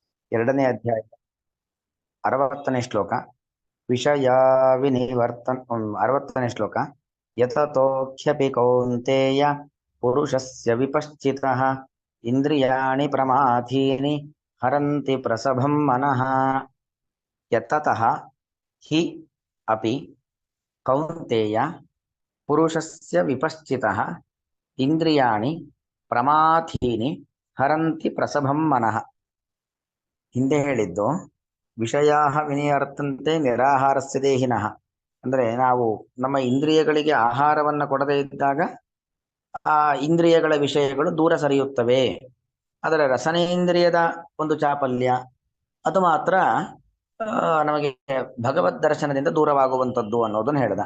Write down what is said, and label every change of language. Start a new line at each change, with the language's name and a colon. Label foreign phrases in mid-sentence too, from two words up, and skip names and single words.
Kannada: ಎರಡನೇ ಅಧ್ಯಾಯ 60ನೇ ಶ್ಲೋಕ.
Sanskrit: ವಿಷಯ ವಿನಿವರ್ತನ್
Kannada: 60ನೇ ಶ್ಲೋಕ.
Sanskrit: ಯತತೋಖ್ಯಪಿ ಕೌಂತೇಯ ಪುರುಷಸ್ಯ ವಿಪಶ್ಚಿತಃ ಇಂದ್ರಿಯಾಣಿ ಪ್ರಮಾಥೀನಿ ಹರಂತಿ ಪ್ರಸಭಂ ಮನಃ. ಯತತಃ ಹಿ ಅಪಿ ಕೌಂತೇಯ ಪುರುಷಸ್ಯ ವಿಪಶ್ಚಿತಃ ಇಂದ್ರಿಯಾಣಿ ಪ್ರಮಾಥೀನಿ ಹರಂತಿ ಪ್ರಸಭಂ ಮನಃ.
Kannada: ಹಿಂದೆ ಹೇಳಿದ್ದು
Sanskrit: ವಿಷಯ ವಿನಿಯರ್ತಂತೆ ನಿರಾಹಾರಸ್ಯ ದೇಹಿನಃ.
Kannada: ಅಂದ್ರೆ ನಾವು ನಮ್ಮ ಇಂದ್ರಿಯಗಳಿಗೆ ಆಹಾರವನ್ನು ಕೊಡದೇ ಇದ್ದಾಗ ಆ ಇಂದ್ರಿಯಗಳ ವಿಷಯಗಳು ದೂರ ಸರಿಯುತ್ತವೆ. ಅದರ ರಸನೇಂದ್ರಿಯದ ಒಂದು ಚಾಪಲ್ಯ ಅದು ಮಾತ್ರ ನಮಗೆ ಭಗವದ್ ದರ್ಶನದಿಂದ ದೂರವಾಗುವಂಥದ್ದು ಅನ್ನೋದನ್ನು ಹೇಳ್ದ.